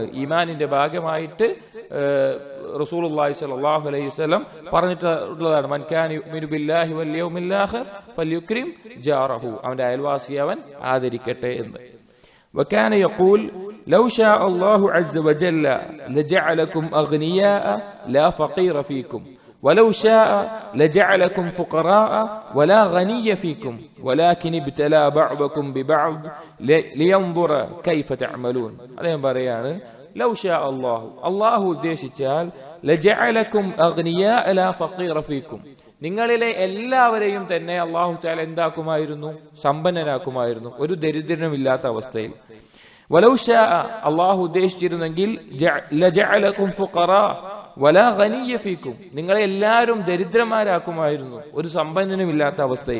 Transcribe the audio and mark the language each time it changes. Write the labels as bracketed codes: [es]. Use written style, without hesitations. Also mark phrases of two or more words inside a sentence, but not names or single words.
[ml] ഈമാനിന്റെ ഭാഗമായിട്ട് റസൂലുള്ളാഹി [ar] صلى الله عليه وسلم [ml] പറഞ്ഞിട്ടുള്ളതാണ്, [ar] من كان يؤمن بالله واليوم الآخر فليكرم جاره, [ml] അവന്റെ അയൽവാസിയെ അവൻ ആദരിക്കട്ടെ എന്ന്. [ar] وكان يقول لو شاء الله عز وجل لجعلكم أغنياء لا فقير فيكم ولو شاء لجعلكم فقراء ولا غني فيكم ولكن ابتلى بعضكم ببعض لينظر كيف تعملون. [ml] അദ്ദേഹം പറയാണ്, [ar] لو شاء الله [ml] ഉദ്ദേശിച്ചാൽ [ar] لجعلكم أغنياء لا فقير فيكم, [ml] നിങ്ങളിലെ എല്ലാവരെയും തന്നെ [ar] الله تعالى [ml] എന്താക്കുമായിരുന്നു? സമ്പന്നനാക്കുമായിരുന്നു, ഒരു ദരിദ്രനുമില്ലാത്ത അവസ്ഥയിൽ. [ar] ولو شاء الله [ml] ഉദ്ദേശിച്ചിരുന്നെങ്കിൽ [ar] لجعلكم فقراء ولا غني فيكم, [ml] നിങ്ങളെ എല്ലാവരും ദരിദ്രന്മാരാക്കുമായിരുന്നു, ഒരു സമ്പന്നനുമില്ലാത്ത അവസ്ഥയിൽ.